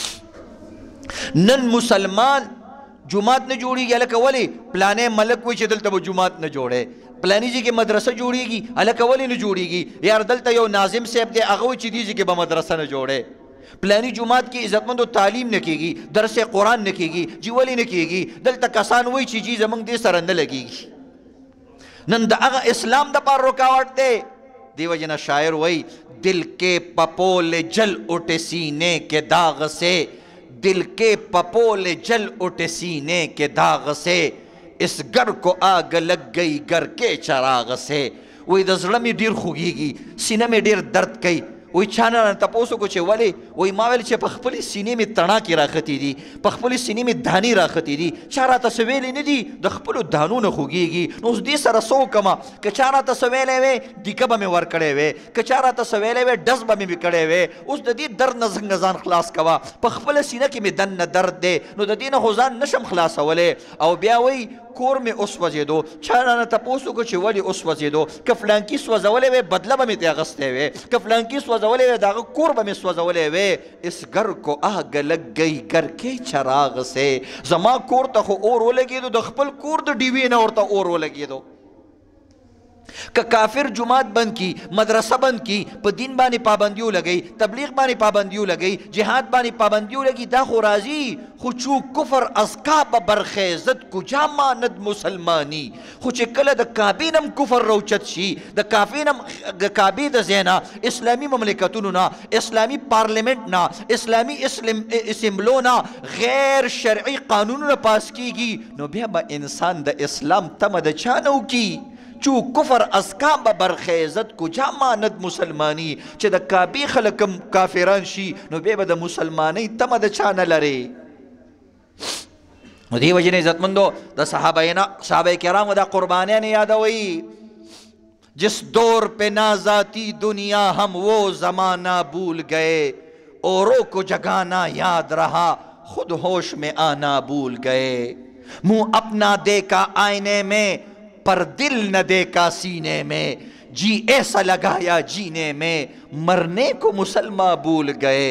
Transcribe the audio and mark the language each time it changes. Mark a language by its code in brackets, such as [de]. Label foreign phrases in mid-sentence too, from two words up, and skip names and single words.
[ps] نن مسلمان جماعت نه جوړیږي هلکه ولې پلانې ملک وایي چې دلته به جماعت نه جوړی پلاني ځای کې مدرسه جوړیږي هلکه ولې نه جوړیږي یار دلته یو ناظم صاحب دی هغه وایي چې دې ځای کې به مدرسه نه جوړی پلاني جماعت کې عزتمندو تعلیم نه کېږي درس قرآن نه کېږي جی ولې نه کېږي دلته کسان وایي چې جی زموږ دې سره نه لګېږي نن د هغه اسلام دپاره رکاوټ دی دی وجہ شاعر وہی [ur] دل کے پپول جل اٹھے سینے کے داغ سے دل کے پپول جل اٹھے سینے کے داغ سے اس گر کو آگ لگ گئی گر کے چراغ سے [ps] وہی د زړه مې ډېر خوږېږي سینه مې ډېر درد کوي وی چانه نه تپوس وکړو چې ولې وی ما ویل چې په خپلې سینې مې تڼاکې راختې دي په خپلې سینې مې دانې راختې دي چا راته څه ویلې نه دي د خپلو دانو نه خوږېږي نو اوس دې سره څه وکړمه که چا راته څه ویلی وی دیکه به مې ورکړی وی که چا راته څه ویلی وی ډز به مې کړی وی اوس د دې درد نه څنګه ځان خلاص کوه په خپله سینه کې مې دننه درد دی نو د دې نه خو ځان نشم خلاصولی او بیا وی کور مې اوس وځېدو چا رانه تپوس وکړو چې ولې اوس وځېدو که فلانکي سوځولی وی بدله به مې ترې اخیستی وی که فلانکي سوځولی وی د هغه کور به مې سوځولی وی [ur] اس گر کو آگ لگ گئی گر کې چراغ سے [ps] زما کور ته خو اور ولګېدو د خپل کور د ډیوې نه ورته اور ولګېدو که کافر جماعت بند کی مدرسه بند کی په دین باندې پابندیو لګئی تبلیغ باندې پابندیو لګئی جهاد باندې پابندیو لګئی دا خو راځي خو [fa] چو کفر از کعبه برخیزد کجا ماند مسلمانی [ps] خو چې کله د کعبې نم کفر روچت شي د کعبې د ځای نه اسلامي مملکتونو نه اسلامي پارلیمنٹ نه اسلامي اسمبلو نه غیر شرعي قانونونه پاس کیږي نو بیا به انسان د اسلام تمه د چا نه وکي [fa] چو کفر از کعبه برخیزد کجا ماند مسلمانی [ps] چې د کعبې خلک کافران شي نو بیا به د مسلمانۍ تمه د چا نه لرې. نو دې وجې نه عزتمندو د صحابه کرامو دا قربانیان یادوي. [ur] جس دور پہ نازاتی دنیا ہم وہ زمانہ بھول گئے، اوروں کو جگانا یاد رہا خود ہوش میں آنا بھول گئے. منہ اپنا دیکھا آئینے میں پر دل نہ دیکھا سینے میں، جی ایسا لگایا جینے میں مرنے کو مسلمان بھول گئے.